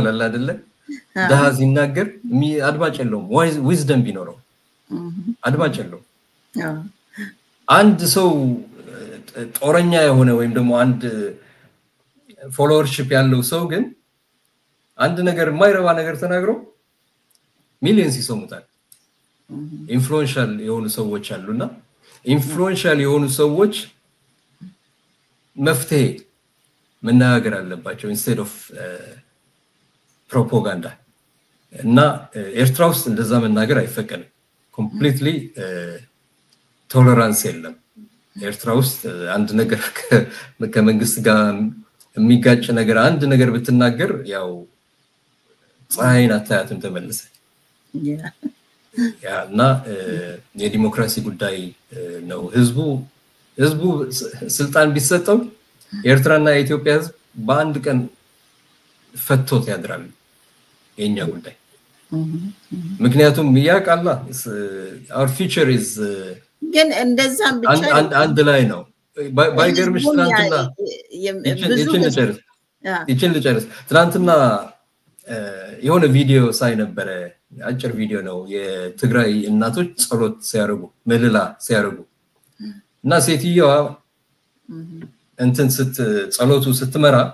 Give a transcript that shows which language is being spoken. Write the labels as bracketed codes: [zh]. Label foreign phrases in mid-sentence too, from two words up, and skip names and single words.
[am] አለ አይደለ ደሃ ሲናገር አድማጭ የለውም ዊዝደም ቢኖረው አድማጭ የለውም አንድ ሰው ጦረኛ የሆነ ወይም ደግሞ አንድ ፎሎወርሺፕ ያለው ሰው ግን አንድ ነገር የማይረባ ነገር ተናግሮ ሚሊየንስ ይሰሙታል ኢንፍሉዌንሻል የሆኑ ሰዎች አሉና ኢንፍሉዌንሻል የሆኑ ሰዎች መፍትሄ መናገር አለባቸው [en] instead of [am] ፕሮፓጋንዳ እና ኤርትራ ውስጥ እንደዛ መናገር አይፈቀድም completely ቶለራንስ የለም ኤርትራ ውስጥ አንድ ነገር ከመንግስት ጋር የሚጋጭ ነገር አንድ ነገር ብትናገር ያው ፀሐይን አታያትም ተመለሰ ያ እና የዲሞክራሲ ጉዳይ ነው ህዝቡ ስልጣን ቢሰጠው ኤርትራና የኢትዮጵያ ህዝብ በአንድ ቀን ፈቶት ያድራል የኛ ጉዳይ ምክንያቱም ያቃላ [en] our future is [am] ግን እንደዛም ብቻ አንድ ላይ ነው ባይገርምሽ ትናንትና ይችን ልጨርስ ትናንትና የሆነ ቪዲዮ ሳይ ነበረ አጭር ቪዲዮ ነው የትግራይ እናቶች ጸሎት ሲያርጉ መልላ ሲያርጉ እና ሴትየዋ እንትን ጸሎቱ ስትመራ